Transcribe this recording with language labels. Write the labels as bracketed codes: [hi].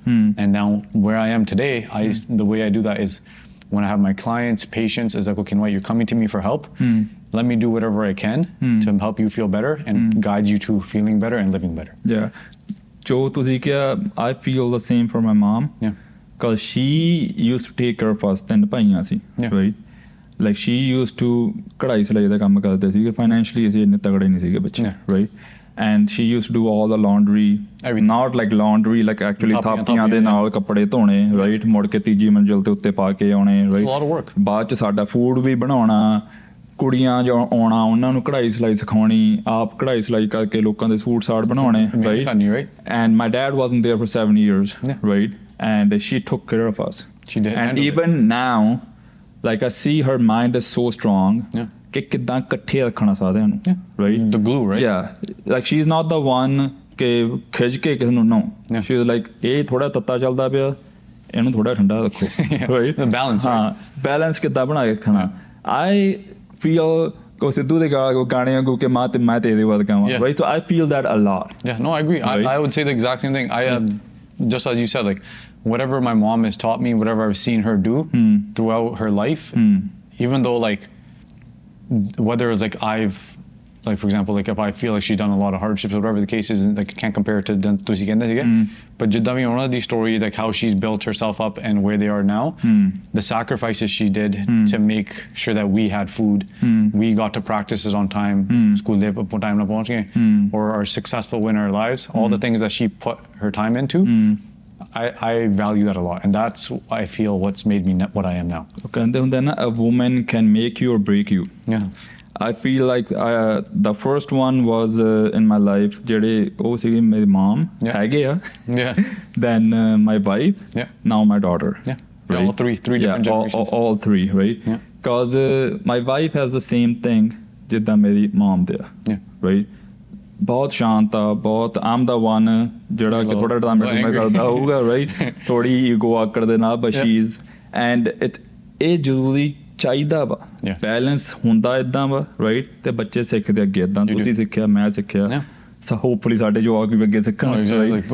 [en] And now where I am today, the way I do that is when I have my clients, patients, is like, okay, wait, you're coming to me for help. Let me do whatever I can to help you feel better and guide you to feeling better and living better. Yeah. [pa] Jo ਤੁਸੀਂ ਕਿਹਾ, [en] I feel the same for my mom. Yeah. Because she used to take care of us. [pa] ਤਿੰਨ ਭਾਈਆਂ ਸੀ, [en] right? Like she used to [pa] ਕਢਾਈ ਸਿਲਾਈ ਦਾ ਕੰਮ ਕਰਦੇ ਸੀਗੇ. Financially ਅਸੀਂ ਇੰਨੇ ਤਗੜੇ ਨਹੀਂ ਸੀਗੇ ਬੱਚੇ, right? [en] And she used to do all the laundry. Not like laundry, like actually [pa] ਥਾਪੀਆਂ ਦੇ ਨਾਲ ਕੱਪੜੇ ਧੋਣੇ, [en] right? [pa] ਮੁੜ ਕੇ ਤੀਜੀ ਮੰਜ਼ਿਲ ਤੇ ਉੱਤੇ ਪਾ ਕੇ ਆਉਣੇ, right? [en] It's a lot of work. [pa] ਬਾਅਦ ਚ ਸਾਡਾ ਫੂਡ ਵੀ ਬਣਾਉਣਾ, ਕੁੜੀਆਂ ਜੋ ਆਉਣਾ ਉਹਨਾਂ ਨੂੰ ਕਢਾਈ ਸਿਲਾਈ ਸਿਖਾਉਣੀ, ਆਪ ਕਢਾਈ ਸਿਲਾਈ ਕਰਕੇ ਲੋਕਾਂ ਦੇ ਸੂਟ ਸਾਟ ਬਣਾਉਣੇ, right? [en] And my dad wasn't there for 7 years, right? And she took care of us. She did. And even now, like I see her mind is so strong. [pa] ਕਿ ਕਿੱਦਾਂ ਇਕੱਠੇ ਰੱਖਣਾ ਸਾਰਿਆਂ ਨੂੰ, right? [en] The glue, right? Yeah. Like she's not the one [pa] ਕਿ ਖਿੱਚ ਕੇ ਕਿਸੇ ਨੂੰ, [en] no. She was like, [pa] ਇਹ ਥੋੜਾ ਤੱਤਾ ਚੱਲਦਾ ਪਿਆ, ਇਹਨੂੰ ਥੋੜਾ ਠੰਡਾ ਰੱਖੋ, right? [en] The balance, right? [pa] Balance ਕਿੱਦਾਂ ਬਣਾ ਕੇ ਰੱਖਣਾ. [en] I feel [pa] ਕੋ ਸਿੱਧੂ ਦੇ ਗਾਣੇ ਵਾਂਗੂ ਕਿ ਮੈਂ ਤੇਰੇ ਵੱਲ ਗਾਵਾਂ, right? [en] So I feel that a lot. Yeah, no, I agree. Right? I would say the exact same thing. Just as you said, like whatever my mom has taught me, whatever I've seen her do throughout her life, even though like whether it's like I've like for example, like if I feel like she's done a lot of hardships or whatever the case is, like I can't compare it to [pa] ਤੁਸੀਂ ਕਹਿੰਦੇ ਸੀਗੇ, [en] but [pa] ਜਿੱਦਾਂ ਵੀ ਉਹਨਾਂ ਦੀ [en] story, like how she's built herself up and where they are now, the sacrifices she did to make sure that we had food, we got to practices on time, school day time [pa] na ਪਹੁੰਚ ਗਏ, [en] or are successful in our lives, all the things that she put her time into, I value that a lot, and that's I feel what's made me what I am now. Okay, and then a woman can make you or break you. Yeah. I feel like the first one was in my life, [pa] ਜਿਹੜੇ ਉਹ ਸੀਗੀ ਮੇਰੀ mom, ਹੈਗੇ ਆ. [en] Yeah. Then my wife. Yeah. Now my daughter. Yeah. Right? All three different generations. All three, right? Yeah. Because my wife has the same thing [pa] ਜਿੱਦਾਂ ਮੇਰੀ mom ਦੇ ਆ. [en] Yeah. Right? [pa] ਬਹੁਤ ਸ਼ਾਂਤ ਆ, ਬਹੁਤ [en] I'm the one [pa] ਜਿਹੜਾ ਕਿ ਥੋੜਾ ਟਾਈਮ ਮੈਂ ਕਰਦਾ ਹੋਊਗਾ, right? ਥੋੜੀ ਈਗੋ ਆਕੜ ਦੇ ਨਾਲ, [en] but she's and [pa] ਇਹ ਜ਼ਰੂਰੀ ਚਾਹੀਦਾ ਵਾ, ਬੈਲੈਂਸ ਹੁੰਦਾ ਇਦਾਂ ਵਾ, ਰਾਈਟ? ਤੇ ਬੱਚੇ ਸਿੱਖਦੇ ਅੱਗੇ ਇਦਾਂ, ਤੁਸੀਂ ਸਿੱਖਿਆ, ਮੈਂ ਸਿੱਖਿਆ, ਸੋ ਹੋਪਫੁਲੀ ਸਾਡੇ ਜਵਾਕ ਵੀ ਅੱਗੇ ਸਿੱਖਣ,